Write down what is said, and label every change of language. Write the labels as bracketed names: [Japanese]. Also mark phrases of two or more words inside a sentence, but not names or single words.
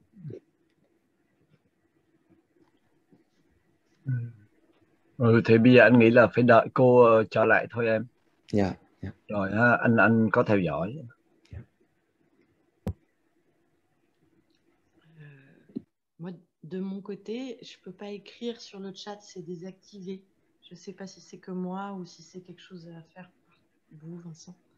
[Vietnamese] Thì bây giờ anh nghĩ là phải đợi cô trở lại thôi em. Dạ. Yeah. Rồi anh có theo dõi. [French] Moi, de mon côté, je peux pas écrire sur le chat, c'est désactivé. Je sais pas si c'est que moi ou si c'est quelque chose à faire par vous, Vincent.